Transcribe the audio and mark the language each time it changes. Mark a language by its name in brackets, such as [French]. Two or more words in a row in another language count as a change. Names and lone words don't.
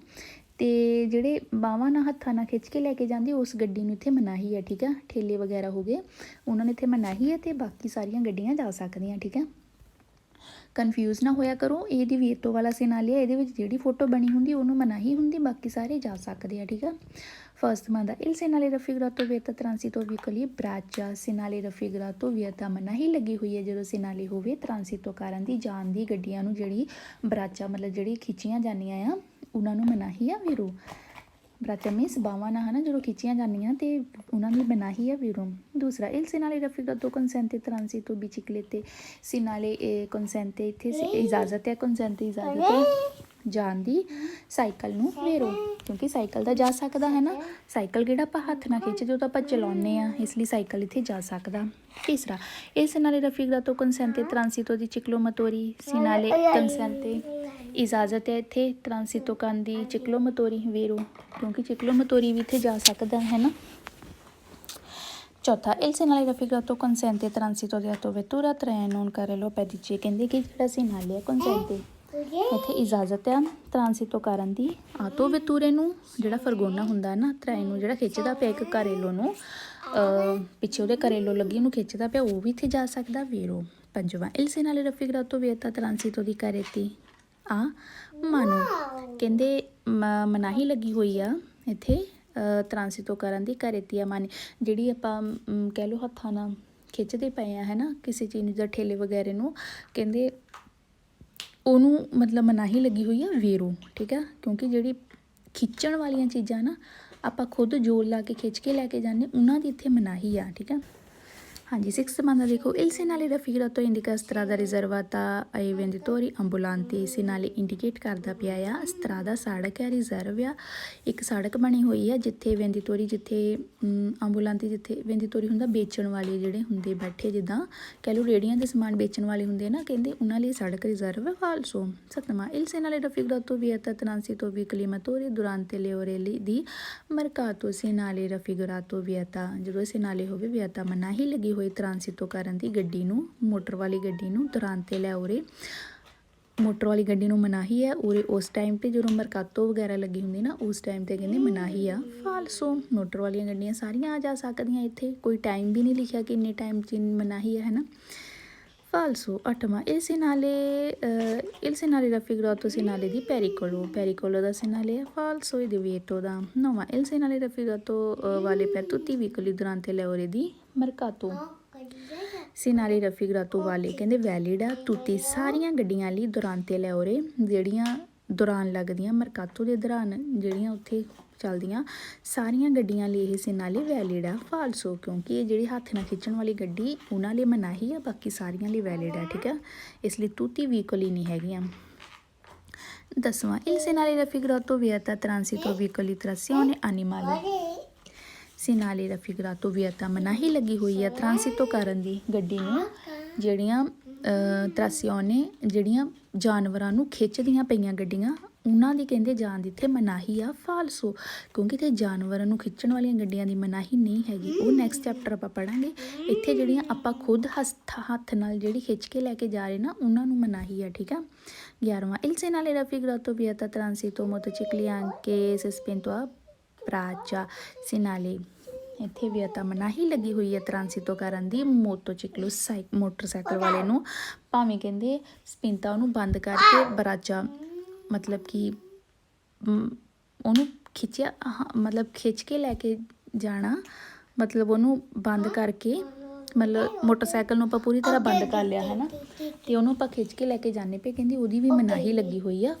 [Punjabi] ਅਤੇ ਜਿਹੜੇ ਬਾਹਾਂ ਨਾਲ ਹੱਥਾਂ ਨਾਲ ਖਿੱਚ ਕੇ ਲੈ ਕੇ ਜਾਂਦੀ ਉਸ ਗੱਡੀ ਨੂੰ ਇੱਥੇ ਮਨਾਹੀ ਹੈ, ਠੀਕ ਆ। ਠੇਲੇ ਵਗੈਰਾ ਹੋ ਗਏ ਉਹਨਾਂ ਨੂੰ ਇੱਥੇ ਮਨਾਹੀ ਹੈ ਅਤੇ ਬਾਕੀ ਸਾਰੀਆਂ ਗੱਡੀਆਂ ਜਾ ਸਕਦੀਆਂ, ਠੀਕ ਆ। ਕਨਫਿਊਜ਼ ਨਾ ਹੋਇਆ ਕਰੋ, ਇਹ divieto ਵਾਲਾ ਸੀਨਾਲੇ ਆ, ਇਹਦੇ ਵਿੱਚ ਜਿਹੜੀ ਫੋਟੋ ਬਣੀ ਹੁੰਦੀ ਉਹਨੂੰ ਮਨਾਹੀ ਹੁੰਦੀ, ਬਾਕੀ ਸਾਰੇ ਜਾ ਸਕਦੇ ਆ, ਠੀਕ ਆ। ਫਸਟ ਮੰਨ ਦਾ [Italian] il segnale raffigurato vieta transito veicoli braccia। segnale raffigurato vieta [Punjabi] ਮਨਾਹੀ ਲੱਗੀ ਹੋਈ ਹੈ ਜਦੋਂ ਸੀਨਾਲੇ ਹੋਵੇ transito ਕਰਨ ਦੀ, ਜਾਣ ਦੀ, ਗੱਡੀਆਂ ਨੂੰ ਜਿਹੜੀ braccia ਮਤਲਬ ਜਿਹੜੀ ਖਿੱਚੀਆਂ ਜਾਂਦੀਆਂ ਆ ਉਹਨਾਂ ਨੂੰ ਮਨਾਹੀ ਆ ਵੀਰੋ। ਬਰਾਚਾ ਮੀਨਸ ਬਾਹਾਂ ਨਾਲ, ਹੈ ਨਾ, ਜਦੋਂ ਖਿੱਚੀਆਂ ਜਾਂਦੀਆਂ ਅਤੇ ਉਹਨਾਂ ਦੀ ਮਨਾਹੀ ਆ ਵੀਰੋ। [Italian] ਦੂਸਰਾ il segnale raffigurato consente transito biciclette। segnale consente [Punjabi] ਇੱਥੇ ਇਜਾਜ਼ਤ ਹੈ, consente ਇਜਾਜ਼ਤ ਹੈ ਜਾਣ ਦੀ ਸਾਈਕਲ ਨੂੰ ਵੇਰੋ, ਕਿਉਂਕਿ ਸਾਈਕਲ ਤਾਂ ਜਾ ਸਕਦਾ ਹੈ ਨਾ। ਸਾਈਕਲ ਕਿਹੜਾ ਆਪਾਂ ਹੱਥ ਨਾਲ ਖਿੱਚਦੇ, ਉਹ ਤਾਂ ਆਪਾਂ ਚਲਾਉਂਦੇ ਆ, ਇਸ ਲਈ ਸਾਈਕਲ ਇੱਥੇ ਜਾ ਸਕਦਾ। ਤੀਸਰਾ, [Italian] il segnale raffigurato consente il transito di ciclomotori, segnale consente [Punjabi] ਇਜਾਜ਼ਤ ਹੈ ਇੱਥੇ ਟ੍ਰਾਂਸਿਟੋ ਕਰਨ ਦੀ ਚਿਕਲੋਮੋਟੋਰੀ ਵੇਰੋ, ਕਿਉਂਕਿ ਚਿਕਲੋਮੋਟੋਰੀ ਵੀ ਇੱਥੇ ਜਾ ਸਕਦਾ ਹੈ ਨਾ। ਚੌਥਾ, [Italian] il segnale raffigurato consente il transito di autovettura, treno, carrello, pedicce, [Punjabi] ਕਹਿੰਦੇ ਕਿ ਜਿਹੜਾ segnale ਹੈ consente ਇੱਥੇ ਇਜਾਜ਼ਤ ਆ ਟ੍ਰਾਂਸਿਟੋ ਕਰਨ ਦੀ, ਆਟੋ ਵੈਤੂਰੇ ਨੂੰ ਜਿਹੜਾ ਫਰਗੋਨਾ ਹੁੰਦਾ ਨਾ, ਟ੍ਰੇਨ ਨੂੰ ਜਿਹੜਾ ਖਿੱਚਦਾ ਪਿਆ, ਇੱਕ ਕਰੇਲੋ ਨੂੰ ਪਿੱਛੇ ਉਹਦੇ ਕਰੇਲੋ ਲੱਗੀ ਉਹਨੂੰ ਖਿੱਚਦਾ ਪਿਆ, ਉਹ ਵੀ ਇੱਥੇ ਜਾ ਸਕਦਾ ਵੇਰੋ। ਪੰਜਵਾਂ, [Italian] il segnale raffigurato vieta transito di carretti a mano, [Punjabi] ਕਹਿੰਦੇ ਮਨਾਹੀ ਲੱਗੀ ਹੋਈ ਆ ਇੱਥੇ ਟ੍ਰਾਂਸਿਟੋ ਕਰਨ ਦੀ। [Italian] carretti a mano, [Punjabi] ਜਿਹੜੀ ਆਪਾਂ ਕਹਿ ਲਓ ਹੱਥਾਂ ਨਾਲ ਖਿੱਚਦੇ ਪਏ ਆ ਹੈ ਨਾ ਕਿਸੇ ਚੀਜ਼ ਨੂੰ ਜਾਂ ਠੇਲੇ ਵਗੈਰੇ ਨੂੰ, ਕਹਿੰਦੇ ਉਹਨੂੰ ਮਤਲਬ ਮਨਾਹੀ ਲੱਗੀ ਹੋਈ ਆ ਵੇਰੋ, ਠੀਕ ਆ। ਕਿਉਂਕਿ ਜਿਹੜੀ ਖਿੱਚਣ ਵਾਲੀਆਂ ਚੀਜ਼ਾਂ ਨਾ ਆਪਾਂ ਖੁਦ ਜ਼ੋਰ ਲਾ ਕੇ ਖਿੱਚ ਕੇ ਲੈ ਕੇ ਜਾਂਦੇ, ਉਹਨਾਂ ਦੀ ਇੱਥੇ ਮਨਾਹੀ ਆ, ਠੀਕ ਆ। ਹਾਂਜੀ, 6 ਬੰਦਾ ਦੇਖੋ, [Italian] il segnale raffigurato indica strada riservata ai venditori ambulanti, segnale [Punjabi] indicate ਕਰਦਾ ਪਿਆ ਆ strada ਸੜਕ ਹੈ, ਰਿਜ਼ਰਵ ਆ ਇੱਕ ਸੜਕ ਬਣੀ ਹੋਈ ਆ ਜਿੱਥੇ ਵੈਂਦੀਟੋਰੀ, ਜਿੱਥੇ ਅੰਬੂਲਾਂਤੀ, ਜਿੱਥੇ ਵੈਂਦੀਟੋਰੀ ਹੁੰਦਾ ਵੇਚਣ ਵਾਲੇ ਜਿਹੜੇ ਹੁੰਦੇ ਬੈਠੇ, ਜਿੱਦਾਂ ਕਹਿ ਲਓ ਰੇੜੀਆਂ ਦੇ ਸਮਾਨ ਵੇਚਣ ਵਾਲੇ ਹੁੰਦੇ ਨਾ, ਕਹਿੰਦੇ ਉਹਨਾਂ ਲਈ ਸੜਕ ਰਿਜ਼ਰਵ ਹੈ। ਫਾਲਸੋ। 7ਵਾਂ, [Italian] il segnale raffigurato vieta transito veicoli motori durante le ore di mercato, segnale raffigurato vieta, [Punjabi] ਜਦੋਂ segnale ਹੋਵੇ vieta ਮਨਾਹੀ ਲੱਗੀ ਹੋਈ ਟ੍ਰਾਂਸਿਟੋ ਕਰਨ ਦੀ ਗੱਡੀ ਨੂੰ, ਮੋਟਰ ਵਾਲੀ ਗੱਡੀ ਨੂੰ, [Italian] durante le ore, [Punjabi] ਮੋਟਰ ਵਾਲੀ ਗੱਡੀ ਨੂੰ ਮਨਾਹੀ ਹੈ ਉਰੇ ਉਸ ਟਾਈਮ 'ਤੇ ਜਦੋਂ ਮਰਕਾਤੋ ਵਗੈਰਾ ਲੱਗੀ ਹੁੰਦੀ ਨਾ, ਉਸ ਟਾਈਮ 'ਤੇ ਕਹਿੰਦੇ ਮਨਾਹੀ ਆ। ਫਾਲਸੋ, ਮੋਟਰ ਵਾਲੀਆਂ ਗੱਡੀਆਂ ਸਾਰੀਆਂ ਆ ਜਾ ਸਕਦੀਆਂ ਇੱਥੇ, ਕੋਈ ਟਾਈਮ ਵੀ ਨਹੀਂ ਲਿਖਿਆ ਕਿ ਇੰਨੇ ਟਾਈਮ 'ਚ ਮਨਾਹੀ ਹੈ ਨਾ। ਫਾਲਸੋ। 8ਵਾਂ, [Italian] il segnale raffigurato segnale di pericolo, pericolo [Punjabi] ਦਾ segnale ਹੈ ਫਾਲਸੋ, ਇਹ divieto ਦਾ। 9ਵਾਂ, [Italian] il segnale raffigurato vale per tutti i veicoli durante le ore di mercato, segnale raffigurato [Punjabi] ਵਾਲੇ ਕਹਿੰਦੇ ਵੈਲਿਡ ਆ ਤੁੱਤੀ ਸਾਰੀਆਂ ਗੱਡੀਆਂ ਲਈ, [Italian] durante le ore [Punjabi] ਜਿਹੜੀਆਂ ਦੌਰਾਨ ਲੱਗਦੀਆਂ ਮਰਕਾਤੋ ਦੇ ਦੌਰਾਨ ਜਿਹੜੀਆਂ ਉੱਥੇ ਚੱਲਦੀਆਂ ਸਾਰੀਆਂ ਗੱਡੀਆਂ ਲਈ ਇਹ segnale ਵੈਲਿਡ ਆ। ਫਾਲਸੋ, ਕਿਉਂਕਿ ਇਹ ਜਿਹੜੀ ਹੱਥ ਨਾਲ ਖਿੱਚਣ ਵਾਲੀ ਗੱਡੀ ਉਹਨਾਂ ਲਈ ਮਨਾਹੀ ਆ, ਬਾਕੀ ਸਾਰੀਆਂ ਲਈ ਵੈਲਿਡ ਆ, ਠੀਕ ਆ, ਇਸ ਲਈ ਤੁੱਤੀ ਵਹੀਕਲ ਨਹੀਂ ਹੈਗੀਆਂ। 10ਵਾਂ, [Italian] il segnale raffigurato vieta [Punjabi] transito veicoli trazione animale, segnale raffigurato vieta ਮਨਾਹੀ ਲੱਗੀ ਹੋਈ ਆ ਟ੍ਰਾਂਸਿਟੋ ਕਰਨ ਦੀ ਗੱਡੀ ਨੂੰ, ਜਿਹੜੀਆਂ ਟ੍ਰਾਸੀਓਨੇ ਜਿਹੜੀਆਂ ਜਾਨਵਰਾਂ ਨੂੰ ਖਿੱਚਦੀਆਂ ਪਈਆਂ ਗੱਡੀਆਂ, ਉਹਨਾਂ ਦੀ ਕਹਿੰਦੇ ਜਾਣ ਦੀ ਇੱਥੇ ਮਨਾਹੀ ਆ। ਫਾਲਸੋ, ਕਿਉਂਕਿ ਇੱਥੇ ਜਾਨਵਰਾਂ ਨੂੰ ਖਿੱਚਣ ਵਾਲੀਆਂ ਗੱਡੀਆਂ ਦੀ ਮਨਾਹੀ ਨਹੀਂ ਹੈਗੀ, ਉਹ ਨੈਕਸਟ ਚੈਪਟਰ ਆਪਾਂ ਪੜ੍ਹਾਂਗੇ। ਇੱਥੇ ਜਿਹੜੀਆਂ ਆਪਾਂ ਖੁਦ ਹੱਥ ਨਾਲ ਜਿਹੜੀ ਖਿੱਚ ਕੇ ਲੈ ਕੇ ਜਾ ਰਹੇ ਨਾ, ਉਹਨਾਂ ਨੂੰ ਮਨਾਹੀ ਆ, ਠੀਕ ਆ। 11ਵਾਂ, [Italian] il segnale raffigurato vieta transito motocicli anche se spento a braccia, segnale [Punjabi] ਇੱਥੇ ਵਿਅਤਾ ਮਨਾਹੀ ਲੱਗੀ ਹੋਈ ਹੈ ਟ੍ਰਾਂਸਿਟੋ ਕਰਨ ਦੀ ਮੋਟੋਚਿਕਲੋ ਮੋਟਰਸਾਈਕਲ ਵਾਲੇ ਨੂੰ, ਭਾਵੇਂ ਕਹਿੰਦੇ ਸਪਿੰਤਾ ਉਹਨੂੰ ਬੰਦ ਕਰਕੇ ਬਰਾਚਾ ਮਤਲਬ ਕਿ ਉਹਨੂੰ ਖਿੱਚਿਆ, ਮਤਲਬ ਖਿੱਚ ਕੇ ਲੈ ਕੇ ਜਾਣਾ, ਮਤਲਬ ਉਹਨੂੰ ਬੰਦ ਕਰਕੇ, ਮਤਲਬ ਮੋਟਰਸਾਈਕਲ ਨੂੰ ਆਪਾਂ ਪੂਰੀ ਤਰ੍ਹਾਂ ਬੰਦ ਕਰ ਲਿਆ ਹੈ ਨਾ, ਅਤੇ ਉਹਨੂੰ ਆਪਾਂ ਖਿੱਚ ਕੇ ਲੈ ਕੇ ਜਾਂਦੇ ਪਏ, ਕਹਿੰਦੀ ਉਹਦੀ ਵੀ ਮਨਾਹੀ ਲੱਗੀ ਹੋਈ ਆ।